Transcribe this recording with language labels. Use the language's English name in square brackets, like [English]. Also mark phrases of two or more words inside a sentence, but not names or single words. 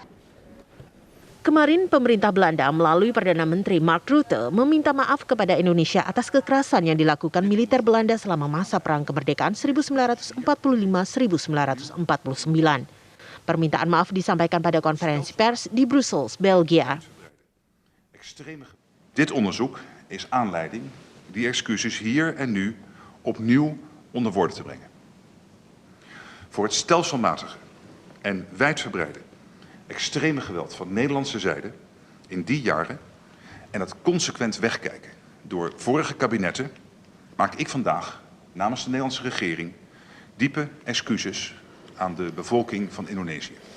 [Indonesian] Kemarin pemerintah Belanda melalui Perdana Menteri Mark Rutte meminta maaf kepada Indonesia atas kekerasan yang dilakukan militer Belanda selama masa Perang Kemerdekaan 1945-1949. Permintaan maaf disampaikan pada konferensi pers di Brussels, Belgia. [Dutch] Dit onderzoek is aanleiding die excuses hier en nu opnieuw onder woorden te brengen. Voor het stelselmatige en wijdverbreide extreme geweld van Nederlandse zijde in die jaren en het consequent wegkijken door vorige kabinetten maak ik vandaag namens de Nederlandse regering diepe excuses aan de bevolking van Indonesië.